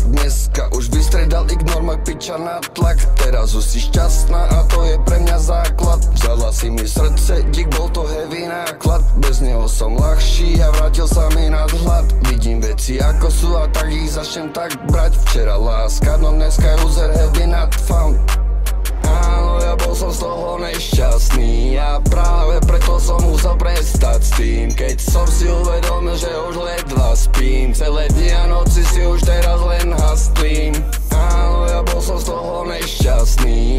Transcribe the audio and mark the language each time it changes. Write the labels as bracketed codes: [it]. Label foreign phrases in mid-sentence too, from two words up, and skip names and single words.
[sk] Dneska už vystredal ignor, môj piča na tlak. Teraz už si šťastná a to je pre mňa základ. Vzala si mi srdce, dík, bol to heavy náklad. Bez neho som ľahší a vrátil sa mi nadhľad. Vidím veci ako sú a tak ich začnem tak brať. Včera láska, no dneska [en] user have been not found. [sk] Áno, ja bol som z toho nešťastný. A práve preto som musel prestať s tým. Keď som si uvedomil, že už ledva spím. Celé dni a noci si už teraz len haslím. Áno, ja bol som z toho nešťastný.